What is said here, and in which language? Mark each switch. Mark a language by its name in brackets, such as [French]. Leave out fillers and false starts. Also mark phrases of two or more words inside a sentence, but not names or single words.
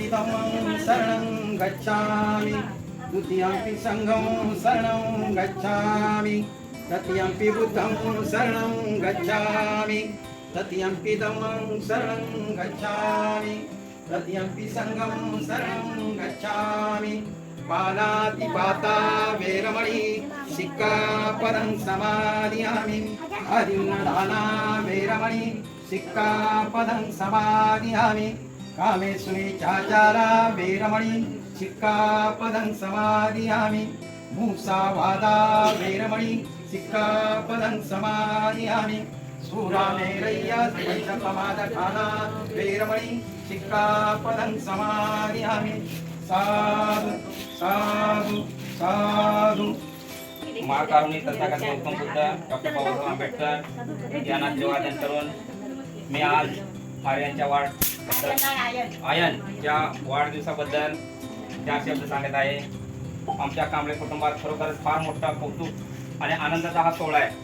[Pali] धम्मं शरणं गच्छामि द्वितीयंपि संघं शरणं गच्छामि तृतीयंपि बुद्धं शरणं गच्छामि तृतीयंपि धम्मं शरणं गच्छामि तृतीयंपि संघं शरणं गच्छामि पानातिपाता वेरमणि सिक्कापदं समादियामि आदिन्नदाना वेरमणि सिक्कापदं समादियामि कामेष्वेच्छाचारा वेरमणि सिक्कापदं समादियामि मूसावादा वेरमणि सिक्कापदं समादियामि सूरामेरय्या पंचप्रमादखाना वेरमणि सिक्कापदं समादियामि साधु साधु साधु [Marathi] महाकारुणी तथागत गौतम बुद्ध डॉक्टर बाबासाहेब आंबेडकर यांना अभिवादन करून मी आज आर्यांच्या आयन या वाढदिवसाबद्दल 4 शब्द सांगत आहे. आमच्या कांबळे कुटुंबात खरोखरच फार मोठा कौतुक आणि आनंदाचा हा सोहळा आहे.